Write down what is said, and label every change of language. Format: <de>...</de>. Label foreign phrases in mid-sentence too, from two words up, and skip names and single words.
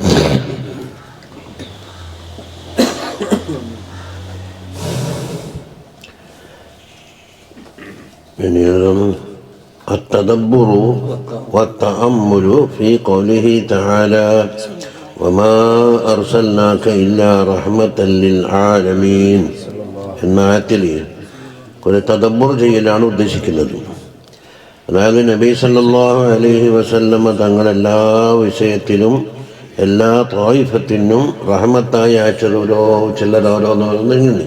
<ar>التدبر والتأمل في قوله تعالى وما أرسلناك إلا رحمة للعالمين</ar> <ml>എന്ന ആയത്തിൽ കുറെ തദബ്ബുർ ചെയ്യലാണ് ഉദ്ദേശിക്കുന്നത്. അതായത് നബി</ml> <ar>صلى الله عليه وسلم</ar> <ml>തങ്ങളെല്ലാ വിഷയത്തിലും എല്ലാ ത്വായിഫത്തിനും റഹ്മത്തായി അയച്ചത് ചിലരോരോന്നിങ്ങനെ.</ml>